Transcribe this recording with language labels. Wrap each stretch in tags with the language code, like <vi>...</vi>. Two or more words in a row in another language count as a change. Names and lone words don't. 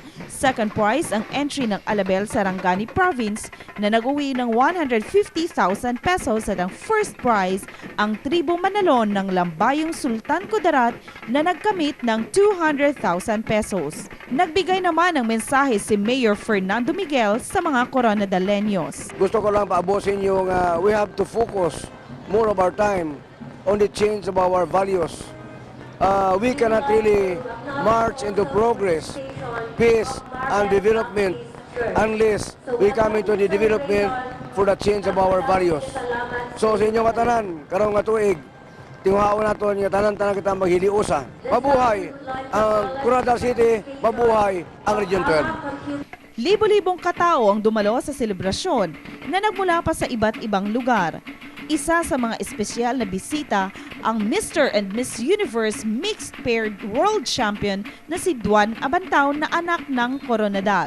<tl>Second prize ang entry ng Alabel Sarangani Province na nag-uwi ng 150,000 pesos at ang first prize ang tribo Manalon ng Lambayong Sultan Kudarat na nagkamit ng 200,000 pesos. Nagbigay naman ng mensahe si Mayor Fernando Miguel sa mga Coronadaleños. Gusto ko lang paabusin yung</tl> <en>we have to focus more of our time on the change of our values. We cannot really march into progress, peace, and development unless we come into the development for the change of our values.</en> <hil>So sa inyong katanan, karong nga tuig, tinguhaon nato nga tanan-tanan kita maghiliusa.</hil> <tl>Mabuhay ang Coronadal City, mabuhay ang Region 12. Libo-libong katao ang dumalo sa selebrasyon na nagmula pa sa iba't ibang lugar. Isa sa mga espesyal na bisita ang Mr. and Miss Universe Mixed Paired World Champion na si Duan Abantaw na anak ng Coronadal.</tl>